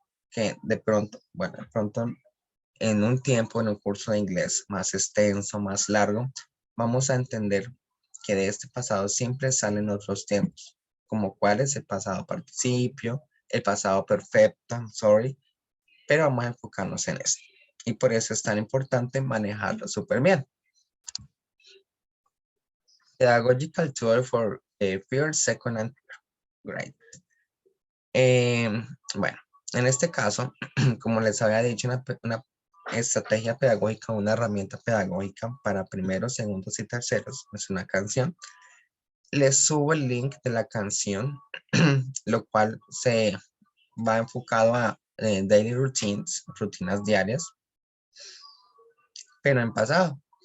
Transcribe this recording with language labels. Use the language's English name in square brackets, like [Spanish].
[Spanish] Que de pronto, bueno, de pronto en un tiempo, en un curso de inglés más extenso, más largo, vamos a entender que de este pasado siempre salen otros tiempos, como cuál es el pasado participio, el pasado perfecto, sorry, pero vamos a enfocarnos en esto. Y por eso es tan importante manejarlo súper bien. [English] Pedagogical tool for first, second, and third grade. [Spanish] Bueno, en este caso, como les había dicho, una estrategia pedagógica, una herramienta pedagógica para primeros, segundos y terceros, es una canción. Les subo el link de la canción, lo cual se va enfocado a daily routines, rutinas diarias, pero en pasado.